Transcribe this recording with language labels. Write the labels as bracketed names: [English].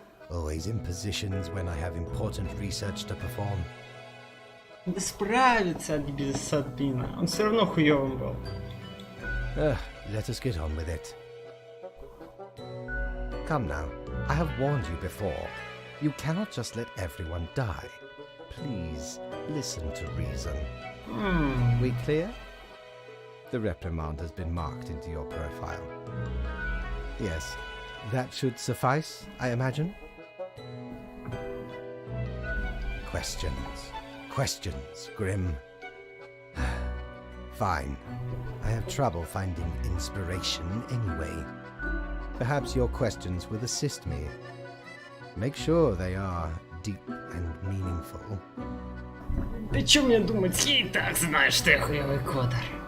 [English] Always in positions when I have important research to perform. [Russian] Да справится без админа. Он все равно хуёвым был. [English] Let us get on with it. Come now, I have warned you before. You cannot just let everyone die. Please, listen to reason. We clear? The reprimand has been marked into your profile. Yes, that should suffice, I imagine? Questions, Grim. Fine. I have trouble finding inspiration anyway. Perhaps your questions will assist me. Make sure they are deep and meaningful. [Russian] Ты чё мне думать? Я и так знаю, что я хуёвый кодер.